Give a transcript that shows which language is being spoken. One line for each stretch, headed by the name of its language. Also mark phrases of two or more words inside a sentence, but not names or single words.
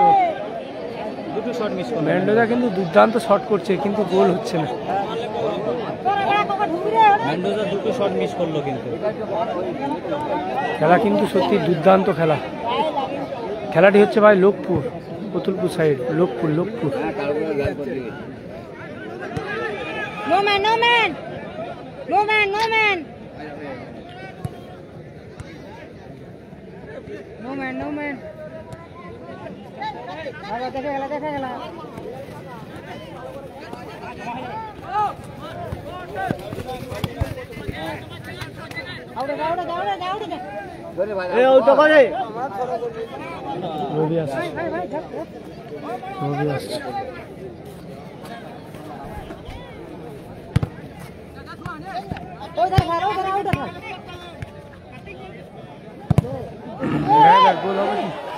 Bangla: দুটো শট মিস করলো ম্যান্ডোজা কিন্তু দুর্দান্ত শট করছে কিন্তু গোল হচ্ছে না। ম্যান্ডোজা, দুটো শট মিস করলো কিন্তু। খেলা কিন্তু সত্যি দুর্দান্ত খেলা। খেলাটি হচ্ছে ভাই লোকপুর, পুতুলপুর সাইড, লোকপুর।
English: No man, no man. No man, no man. No man, no man. देखा गला।
Bangla: রবি আসছে। গোল হবে কি?